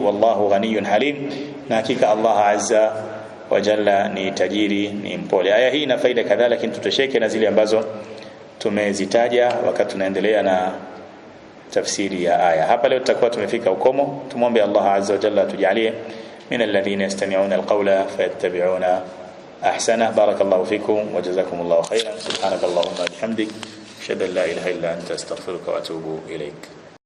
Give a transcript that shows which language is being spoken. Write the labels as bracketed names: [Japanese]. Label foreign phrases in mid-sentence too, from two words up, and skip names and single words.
[Arabic] والله غني حليم, [Swahili] na hakika [Arabic] الله عز وجل [Swahili] ni tajiri, ni mpole. Aya hii ina faida kadhaa, lakini tutosheke na zile ambazo tumezitaja wakati tunaendelea na tafsiri ya aya. Hapa leo tutakuwa tumefika ukomo. Tumuombe [Arabic] الله عز وجل [Swahili] tujalie [Arabic] من الذين يستمعون القول فيتبعون أحسن. بارك الله فيكم وجزاكم الله خيرا سبحانك اللهم بحمدك أشهد أن لا إله إلا أنت أستغفرك وأتوب إليك.